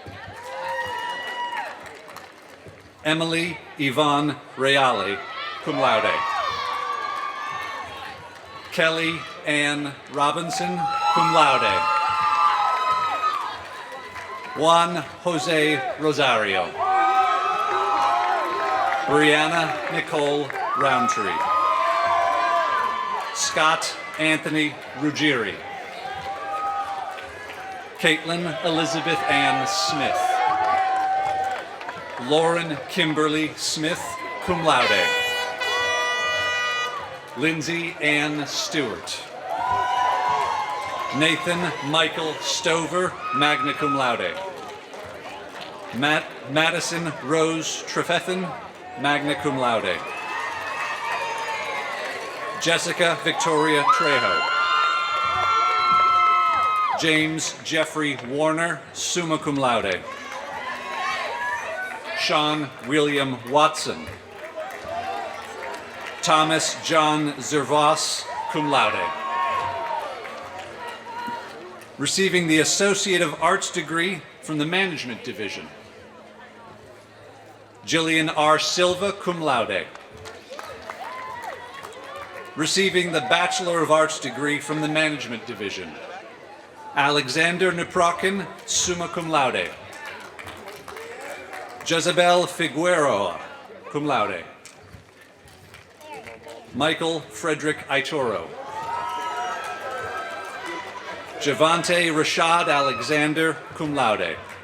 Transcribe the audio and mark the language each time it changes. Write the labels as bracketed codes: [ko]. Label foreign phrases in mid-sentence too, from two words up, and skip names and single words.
[en] Emily Yvonne Reale, [la] cum laude. [en] Kelly Ann Robinson, [la] cum laude. [en] Juan Jose Rosario. Brianna Nicole Roundtree. Scott Anthony Ruggieri. Caitlin Elizabeth Ann Smith. Lauren Kimberly Smith, [la] cum laude. [en] Lindsay Ann Stewart. Nathan Michael Stover, [la] magna cum laude. [en] Madison Rose Trefethen, [la] magna cum laude. [en] Jessica Victoria Trejo. James Jeffrey Warner, [la] summa cum laude. [en] Sean William Watson. Thomas John Zervos, [la] cum laude. [en] Receiving the Associate of Arts degree from the Management Division, Jillian R. [la] Silva, cum laude. [en] Receiving the Bachelor of Arts degree from the Management Division, Alexander Neprokin, [la] summa cum laude. [en] Jezebel Figueroa, [la] cum laude. [en] Michael Frederick Itoro. Javante Rashad Alexander, [la] cum laude.